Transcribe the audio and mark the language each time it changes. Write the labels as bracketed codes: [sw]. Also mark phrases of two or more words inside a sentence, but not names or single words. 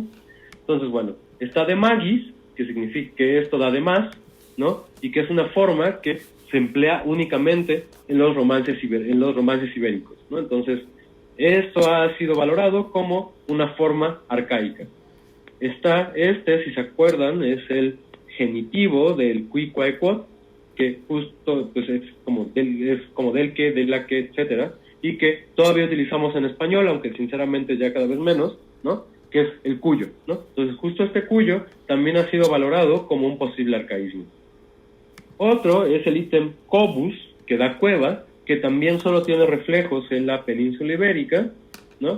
[es] Entonces, bueno, está [la] de magis, [es] que significa que esto da de más, ¿no? Y que es una forma que se emplea únicamente en los romances ibéricos, ¿no? Entonces, esto ha sido valorado como una forma arcaica. Está si se acuerdan, es el genitivo del [la] qui, qua, quod, [es] que justo pues, es como del que, de la que, etcétera, y que todavía utilizamos en español, aunque sinceramente ya cada vez menos, ¿no? Que es el cuyo, ¿no? Entonces, justo este cuyo también ha sido valorado como un posible arcaísmo. Otro es el ítem cobus, que da cueva, que también solo tiene reflejos en la península ibérica, ¿no?